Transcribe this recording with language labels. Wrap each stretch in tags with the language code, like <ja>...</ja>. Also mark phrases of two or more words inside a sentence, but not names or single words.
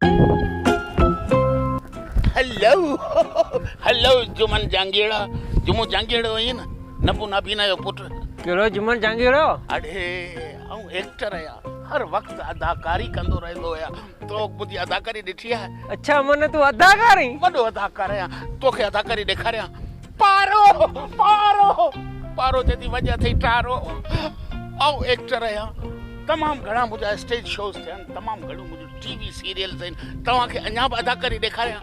<en>Hello, hello, Juman Jangira.</en> <sd>Jumu Jangiro in Napu Nabina पुत्र. कहिड़ो जुमन जांगीरो? अरे आऊं एक्टर आहियां हर वक्त अदाकारी कंदो रहंदो आहियां तो मुंहिंजी अदाकारी ॾिठी आहे अच्छा मन तूं अदाकार आहीं? वॾो अदाकार आहियां तोखे अदाकारी ॾेखारियां पारो पारो पारो जॾहिं वॼा अथई टारो आऊं एक्टर आहियां तमामु घणा मुंहिंजा</sd> <en>stage shows</en> <sd>थिया आहिनि तमामु घणियूं मुंहिंजूं</sd> <en>TV serials</en> <sd>आहिनि तव्हांखे अञा बि अदाकारी ॾेखारियां</sd>